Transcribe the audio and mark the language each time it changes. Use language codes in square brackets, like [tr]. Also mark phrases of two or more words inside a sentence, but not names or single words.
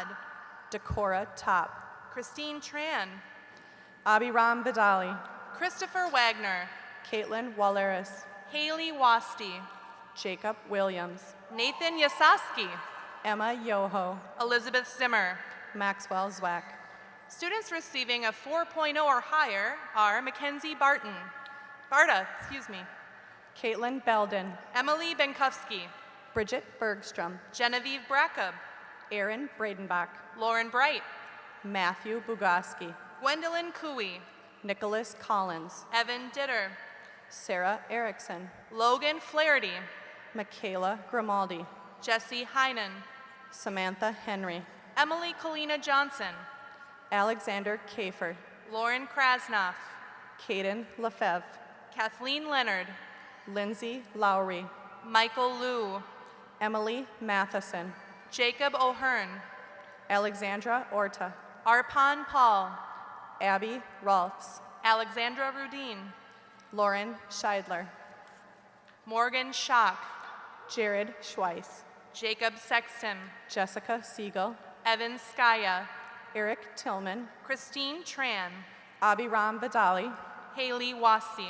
[en] Decora Top, Christine Tran, Abiram Vidali, Christopher Wagner, Caitlin Walleris, Haley Wasty, Jacob Williams, Nathan Yasaski, Emma Yoho, Elizabeth Zimmer. Maxwell Zwack, Students receiving a 4.0 or higher are Mackenzie Barta, Caitlin Belden, Emily Benkowski, Bridget Bergstrom, Genevieve Brackup, Aaron Bradenbach, Lauren Bright, Matthew Bugoski, Gwendolyn Cooey, Nicholas Collins, Evan Ditter, Sarah Erickson, Logan Flarity, Michaela Grimaldi, Jesse Heinen, Samantha Henry, Emily Colina Johnson, Alexander Kafer, Lauren Krasnoff, Caden Lefebvre, Kathleen Leonard, Lindsay Lowry, Michael Liu, Emily Matheson, Jacob O'Hearn, Alexandra Orta, Arpan Paul, Abby Rolfs, Alexandra Rudine, Lauren Scheidler, Morgan Schock, Jared Schweiss, Jacob Sexton, Jessica Siegel, Evan Skaya, Eric Tillman, Christine Tran, Abiram Vidali, Haley Wassi.